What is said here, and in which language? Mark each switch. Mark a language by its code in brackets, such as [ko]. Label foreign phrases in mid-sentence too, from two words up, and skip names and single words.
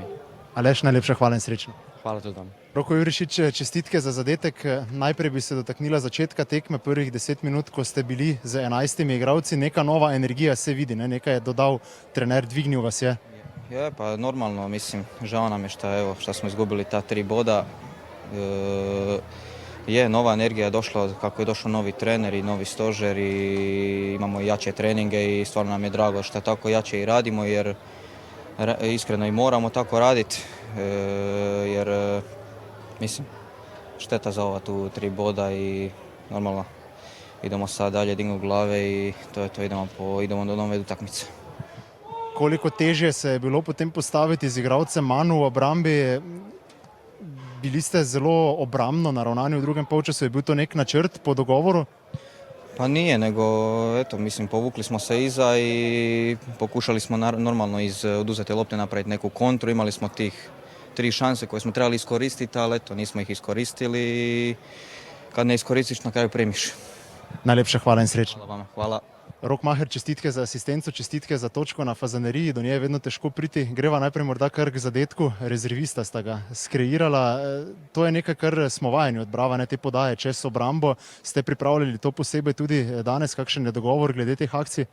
[sl] Aleš, najlepša hvala in srečno. Hvala tudi vam. Roko Jurišič, čestitke za zadetek. Najprej bi se dotaknila začetka tekme, prvih 10 minut, ko ste bili z 11 igralci. Neka nova energija se vidi, ne? Nekaj je dodal trener, dvignil vas je. [hr] Je, pa normalno, mislim, žao nam je šta smo izgubili ta 3 boda. Nova energija je došla, kako je došao novi trener i novi stožer i imamo jače treninge i stvarno nam je drago što tako jače i radimo jer iskreno i moramo tako raditi jer mislim šteta za ova tu 3 boda i normalno idemo sad dalje dignuti glave i to je to, idemo do nove utakmice. [sl] Koliko težje se je bilo potem postaviti z igralcem manj v obrambi? Bili ste zelo obrambno naravnani v drugem polčasu, je bil to nek načrt po dogovoru? [hr] Pa nije, nego eto, mislim, povukli smo se iza i pokušali smo normalno iz oduzete lopte napraviti neku kontru. Imali smo tih 3 šanse koje smo trebali iskoristiti, ali eto, nismo ih iskoristili i kad ne iskoristiš, na kraju primiš. [sl] Najlepša hvala in srečno. [hr] Hvala vama. Hvala. [sl] Rok Maher, čestitke za asistenco, čestitke za točko na Fazaneriji, do nje je vedno težko priti. Greva najprej morda kar k zadetku, rezervista sta ga skreirala. To je nekaj, kar smo vajeni od Brava, ne te podaje čez obrambo. Ste pripravljali to posebej tudi danes, kakšen je dogovor glede teh akcij?